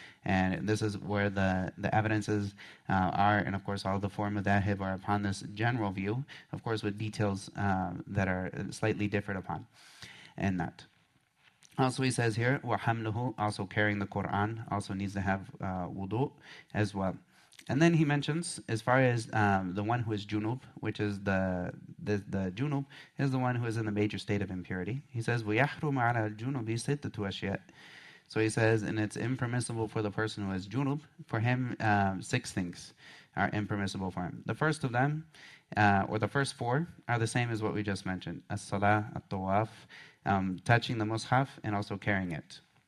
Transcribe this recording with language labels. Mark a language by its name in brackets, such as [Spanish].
[English] And this is where the evidences are, and of course all the form of dahib are upon this general view, of course with details that are slightly different upon and that. Also, he says here, وَحَمْلُهُ, also carrying the Quran, also needs to have wudu as well. And then he mentions, as far as the one who is junub, which is the junub, is the one who is in the major state of impurity. He says, [Arabic] وَيَحْرُمَ عَلَى الْجُنُوبِ سِتَّةُ أَشْيَاء. [English] So he says, and it's impermissible for the person who is junub, for him, 6 things are impermissible for him. The first of them, or the first 4, are the same as what we just mentioned. As-salah, at-tawaf, touching the mushaf, and also carrying it.